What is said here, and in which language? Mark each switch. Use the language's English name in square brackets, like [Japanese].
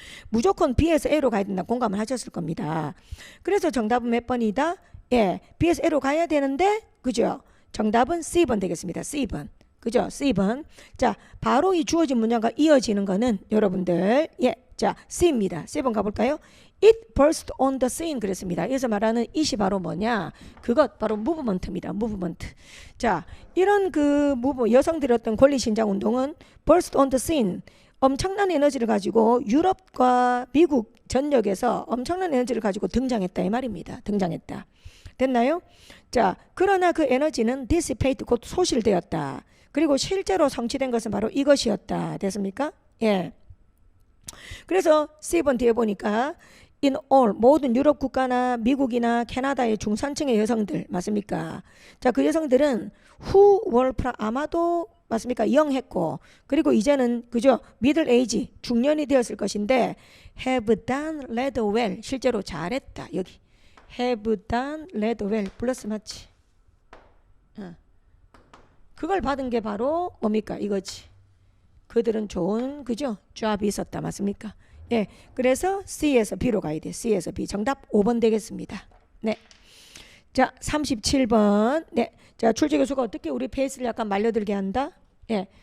[Korean] 무조건 B에서 A로 가야 된다 공감을 하셨을 겁니다. 그래서 정답은 몇 번이다? 예, B에서 A로 가야 되는데 그죠? 정답은 C번 되겠습니다. C번. 그죠? C번. 자, 바로 이 주어진 문장과 이어지는 거는 여러분들 예, 자 C입니다. C번 가볼까요? [English] It burst on the scene [Korean] 그랬습니다. 여기서 말하는 it이 바로 뭐냐? 그것 바로 무브먼트입니다. 무브먼트. 자, 이런 그 여성들의 어떤 권리신장 운동은 [English] burst on the scene [Korean] 엄청난 에너지를 가지고 유럽과 미국 전역에서 엄청난 에너지를 가지고 등장했다 이 말입니다. 등장했다. 됐나요? 자, 그러나 그 에너지는 dissipate 곧 소실되었다. 그리고 실제로 성취된 것은 바로 이것이었다. 됐습니까? 예. 그래서 C번 뒤에 보니까 in all 모든 유럽 국가나 미국이나 캐나다의 중산층의 여성들 맞습니까? 자, 그 여성들은 [English] who were [Korean] 아마도 맞습니까? 영했고 그리고 이제는 그죠? [English] middle age [Korean] 중년이 되었을 것인데 [English] have done led well [Korean] 실제로 잘했다. 여기 [English] have done led well [Korean] 플러스 맞지? 그걸 받은 게 바로 뭡니까? 이거지. 그들은 좋은 그죠? job이 있었다 맞습니까? 예, 그래서 C에서 B로 가야 돼. C에서 B. 정답 5번 되겠습니다. 네. 자, 37번. 네. 자, 출제 교수가 어떻게 우리 페이스를 약간 말려들게 한다? 예.